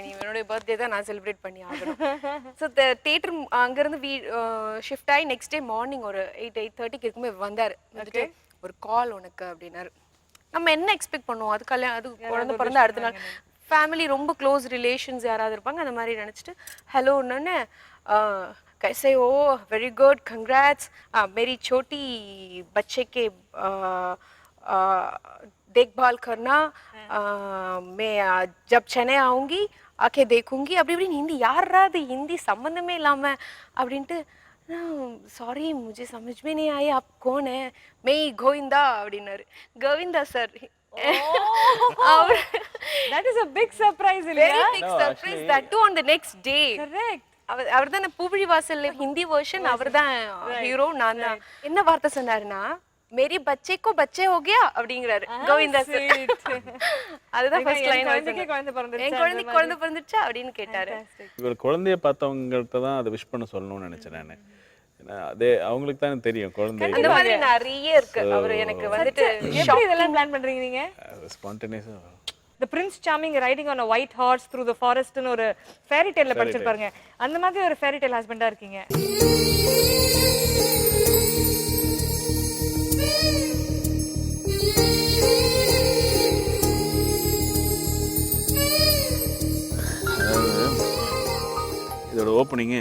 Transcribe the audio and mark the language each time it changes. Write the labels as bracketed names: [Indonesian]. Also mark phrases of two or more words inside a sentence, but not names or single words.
[Tamil] என்னோட பர்த்டே தான் நான் செலிப்ரேட் பண்ணி ஆகணும். ஸோ தியேட்டர் அங்கேருந்து ஷிஃப்ட் ஆகி [English] next day morning [Tamil] ஒரு 8:30 இருக்குமே வந்தார். வந்துட்டு ஒரு கால் உனக்கு அப்படின்னாரு. நம்ம என்ன எக்ஸ்பெக்ட் பண்ணுவோம், அது கல்யாணம், அது குழந்தை பிறந்த அடுத்த நாள் ஃபேமிலி ரொம்ப [English] close relations [Tamil] யாராவது இருப்பாங்க, அந்த மாதிரி நினச்சிட்டு ஹலோன்னு [Hindi] कैसे हो, [English] very good, [Hindi] कंग्रेट्स, मेरी छोटी बच्चे के देखभाल करना, मैं जब चेन्नई आऊँगी आके देखूंगी [Tamil] அப்படி இப்படின்னு ஹிந்தி. யாரா அது ஹிந்தி சம்மந்தமே இல்லாமல் அப்படின்ட்டு சாரி [Hindi] मुझे समझ में नहीं आई आप कौन है, मैं गोविंदा [Tamil] அப்படின்னாரு. கோவிந்தா சார். [English] That is a big surprise, [Tamil] இல்லையா? [English] Very big surprise, that too on the next day. Correct. [Tamil] அவர் தான் பூவிழி வாசல்ல ஹிந்தி வெர்ஷன், அவர் தான் ஹீரோ, நான் தான். என்ன வார்த்தை சொன்னாருன்னா [Hindi] मेरी बच्चे को बच्चे हो गया [Tamil] அப்படிங்கிறாரு கோவிந்தா சார். அதுதான் ஃபர்ஸ்ட் லைன். என் குழந்தைக்கு குழந்தை பிறந்துச்சா அப்படின்னு கேட்டாரு. இவர் குழந்தைய பார்த்தவங்கள்ட்ட தான் அதை விஷ் பண்ண சொல்லணும்னு நினைச்சேன் நான். அதே அவங்களுக்கு தான் தெரியும் குழந்தை. அந்த மாதிரி நிறைய இருக்கு. அவர் எனக்கு வந்துட்டு எப்படி இதெல்லாம் பிளான் பண்றீங்க நீங்க? ஸ்பான்டேனியஸா [English] The Prince Charming riding on a white horse through the forest [Tamil] ன்னு ஒரு [English] fairy tale படிச்சிருப்பாருங்க. [Tamil] அந்த மாதிரி ஒரு [English] fairy tale [Tamil] ஹஸ்பண்டா இருக்கீங்க. இதோட ஓப்பனிங்கு